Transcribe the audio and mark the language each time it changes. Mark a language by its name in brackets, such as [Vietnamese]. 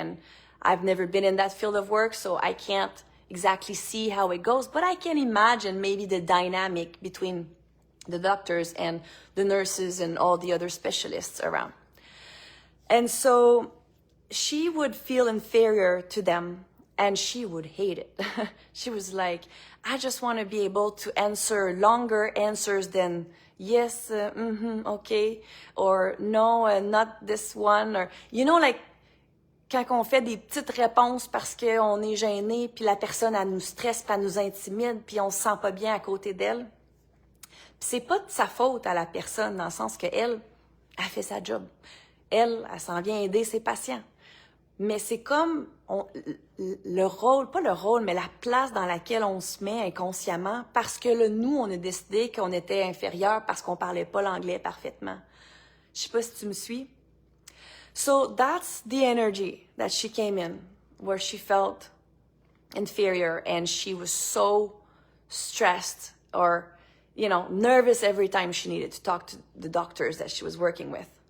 [English] And I've never been in that field of work, so I can't exactly see how it goes, but I can imagine maybe the dynamic between the doctors and the nurses and all the other specialists around. And so she would feel inferior to them, and she would hate it. She was like, I just want to be able to answer longer answers than yes, okay, or no, not this one, or, you know, like, [French] quand on fait des petites réponses parce qu'on est gêné, puis la personne, elle nous stresse, puis elle nous intimide, puis on se sent pas bien à côté d'elle. Puis c'est pas de sa faute à la personne, dans le sens que elle fait sa job. Elle s'en vient aider ses patients. Mais c'est comme le rôle, pas le rôle, mais la place dans laquelle on se met inconsciemment, parce que nous, on a décidé qu'on était inférieur parce qu'on parlait pas l'anglais parfaitement. Je sais pas si tu me suis. [English] So that's the energy that she came in, where she felt inferior and she was so stressed or, you know, nervous every time she needed to talk to the doctors that she was working with.